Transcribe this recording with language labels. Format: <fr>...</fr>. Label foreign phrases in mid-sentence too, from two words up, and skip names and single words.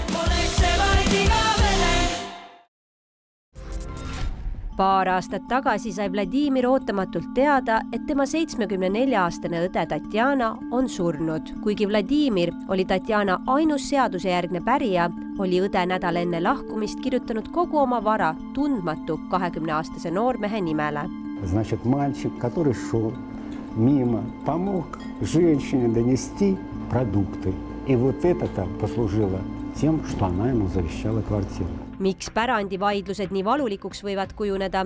<et>Paar aastat tagasi sai Vladimir ootamatult teada, et tema 74-aastane õde Tatjana on surnud. Kuigi Vladimir oli Tatjana ainus seadusejärgne pärija, oli õde nädal enne lahkumist kirjutanud kogu oma vara tundmatu 20-aastase noormehe nimele.</et> <ru>Значит, мальчик, который шел мимо, помог женщине донести продукты. И вот это там послужило тем, что она ему завещала квартиру.</ru> <et>Miks pärandivaidlused nii valulikuks võivad kujuneda?</et>